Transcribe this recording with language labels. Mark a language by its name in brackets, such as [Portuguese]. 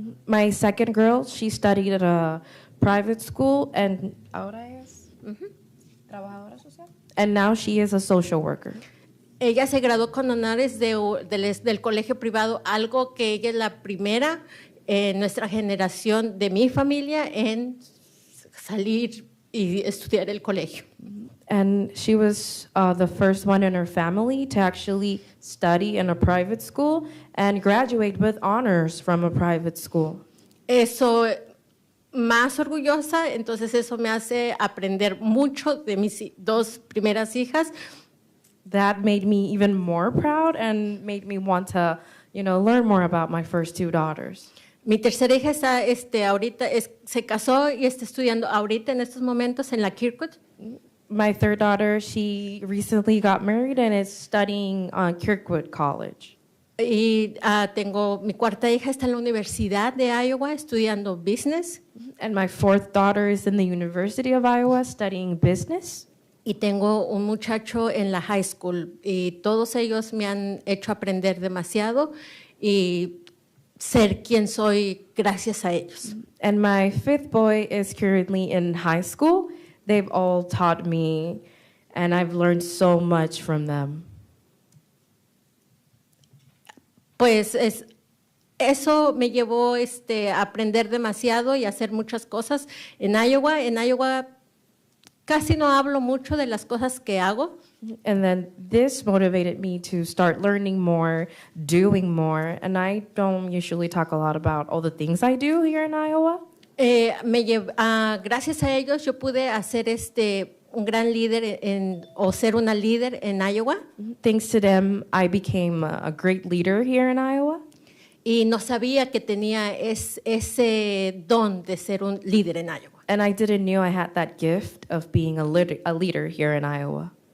[English] My second girl, she studied at a private school, and [Spanish] ahora es trabajadora social. [English] And now she is a social worker. [Spanish] Ella se graduó con honores del colegio privado, algo que ella es la primera en nuestra generación de mi familia en salir y estudiar el colegio. [English] And she was the first one in her family to actually study in a private school and graduate with honors from a private school. [Spanish] Eso, más orgullosa, entonces eso me hace aprender mucho de mis 2 primeras hijas. [English] That made me even more proud and made me want to, learn more about my first 2 daughters. [Spanish] Mi tercera hija está, ahorita se casó y está estudiando ahorita en estos momentos en la Kirkwood. [English] My third daughter, she recently got married and is studying Kirkwood College. [Spanish] Y tengo mi cuarta hija está en la Universidad de Iowa estudiando business. [English] And my fourth daughter is in the University of Iowa studying business. [Spanish] Y tengo un muchacho en la high school. Y todos ellos me han hecho aprender demasiado y ser quien soy gracias a ellos. [English] And my fifth boy is currently in high school. They've all taught me, and I've learned so much from them. [Spanish] Pues eso me llevó a aprender demasiado y a hacer muchas cosas en Iowa. En Iowa casi no hablo mucho de las cosas que hago. [English] And then this motivated me to start learning more, doing more, and I don't usually talk a lot about all the things I do here in Iowa. [Spanish] Gracias a ellos yo pude hacer un gran líder o ser una líder en Iowa. [English] Thanks to them, I became a great leader here in Iowa. [Spanish] y no sabía que tenía ese don de ser un líder en Iowa. [English] And I didn't know I had that gift of being a leader here in Iowa.